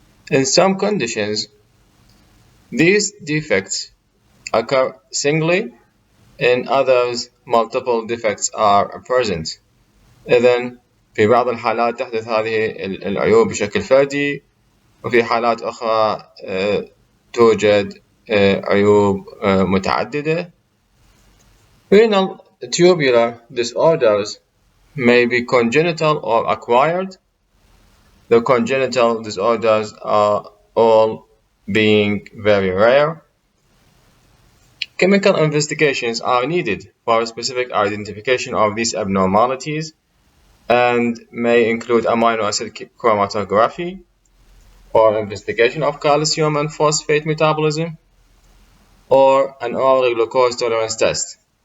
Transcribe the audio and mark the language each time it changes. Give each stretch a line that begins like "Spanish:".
English: In some conditions, these defects occur singly. In others, multiple defects are present.
Arabic: إذن في بعض الحالات تحدث هذه العيوب بشكل فردي، وفي حالات أخرى توجد عيوب متعددة.
English: Renal tubular disorders may be congenital or acquired. The congenital disorders are all being very rare. Chemical investigations are needed for specific identification of these abnormalities and may include amino acid chromatography or investigation of calcium and phosphate metabolism, or an oral glucose tolerance test.